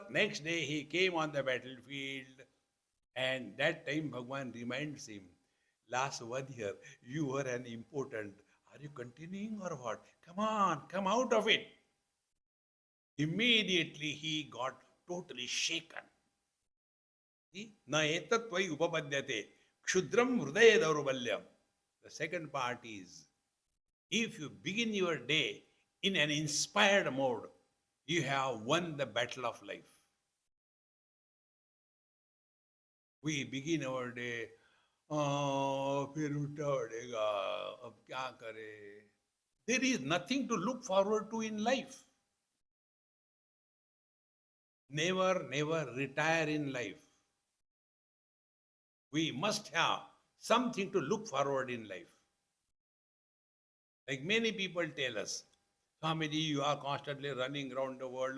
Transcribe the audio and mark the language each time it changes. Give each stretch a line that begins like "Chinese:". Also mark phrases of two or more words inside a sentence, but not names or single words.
English: Next day, he came on the battlefield. And that time, Bhagwan reminds him, last 1 year, you were an impotent. Are you continuing or what? Come on, come out of it. Immediately, he got totally shaken.
Sanskrit: न एतत्त्वयि उपपद्यते क्षुद्रं हृदय दौर्बल्यम्.
English: The second part is, if you begin your day in an inspired mode, you have won the battle of life. We begin our day,
Hindi: फिर उठा पड़ेगा, अब क्या करे?
English: There is nothing to look forward to in life. Never retire in life. We must have something to look forward in life. Like many people tell us, Swamiji, you are constantly running around the world.